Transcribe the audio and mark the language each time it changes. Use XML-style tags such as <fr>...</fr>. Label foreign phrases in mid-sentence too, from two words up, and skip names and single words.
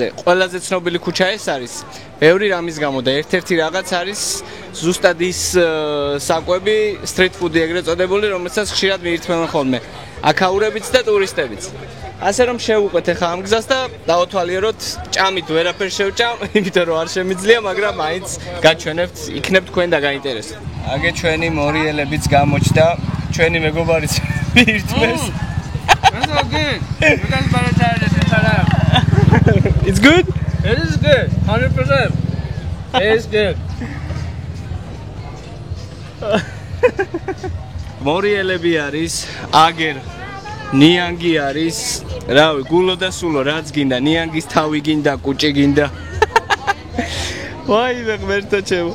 <ka>ყველაზე ცნობილი ქუჩა ეს არის. ბევრი რამის გამო და ერთ-ერთი რაღაც არის ზუსტად ის საკვები,</ka> <en>street food-</en> <ka>ი ეგრეთ წოდებული, რომელსაც ხშირად მიირთმევენ ხოლმე აქაურებიც და ტურისტებიც. ასე რომ შევუყვეთ ახლა ამ გზას და დავათვალიეროთ, ჭამით ვერაფერ შევჭამ, იმიტომ რომ არ შემიძლია, მაგრამ მაინც გაჩვენებთ, იქნებ თქვენ და გაინტერესოთ. აგე ჩვენი მორიელებიც გამოჩნდა, ჩვენი მეგობარიც მიირთმევს.</ka> <en>It's good. We can better this time. It's good? It is good. 100%. It is good.</en> <ka>მორიელები არის, აგერ ნიანგი არის, რავი, გულო და სულო, რაც გინდა, ნიანგის თავი გინდა, კუჭი გინდა. ვაი, ღმერთო ჩემო.</ka>